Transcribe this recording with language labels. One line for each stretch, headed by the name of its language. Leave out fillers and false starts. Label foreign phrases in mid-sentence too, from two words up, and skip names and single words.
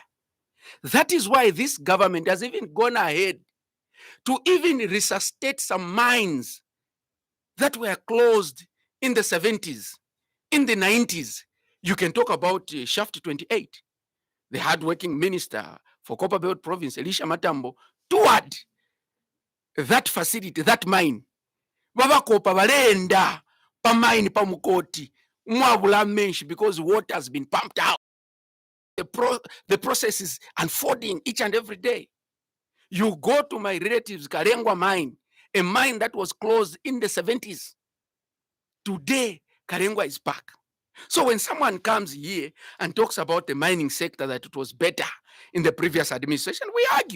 English: That is why this government has even gone ahead to even resuscitate some mines that were closed in the 70s, in the 90s. You can talk about Shaft 28. The hardworking minister for Copperbelt Province, Elisha Matambo, toured that facility, that mine.
Bemba: Babakopa balenda pa mine pa mukoti mwabula menshi
English: because water has been pumped out. The process is unfolding each and every day. You go to my relatives Karengwa mine, a mine that was closed in the 70s. Today, Karengwa is back. So when someone comes here and talks about the mining sector, that it was better in the previous administration, we argue.